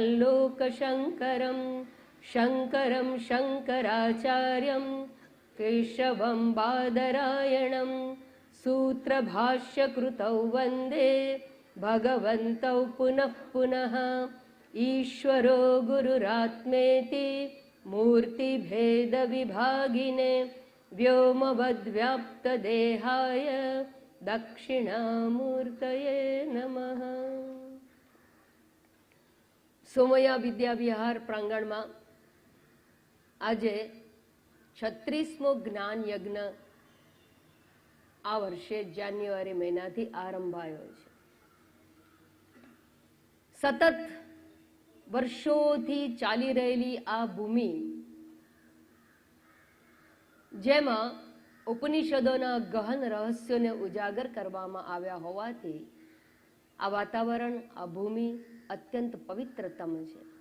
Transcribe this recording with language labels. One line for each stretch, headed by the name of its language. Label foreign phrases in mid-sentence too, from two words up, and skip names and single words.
Sanskrit: लोकशङ्करं शङ्करं शङ्कराचार्यं केशवं बादरायणं सूत्रभाष्यकृतौ वन्दे भगवन्तौ पुनः पुनः ईश्वरो गुरुरात्मेति मूर्तिभेदविभागिने व्योमवद्व्याप्तदेहाय दक्षिणामूर्तये नमः।
Gujarati: સોમૈયા વિદ્યા વિહાર પ્રાંગણમાં આજે 36મો જ્ઞાન યજ્ઞ આ વર્ષે જાન્યુઆરી મહિનાથી આરંભાયો છે. સતત વર્ષોથી ચાલી રહેલી આ ભૂમિ, જેમાં ઉપનિષદોના ગહન રહસ્યોને ઉજાગર કરવામાં આવ્યા હોવાથી આ વાતાવરણ, આ ભૂમિ અત્યંત પવિત્રતમ છે.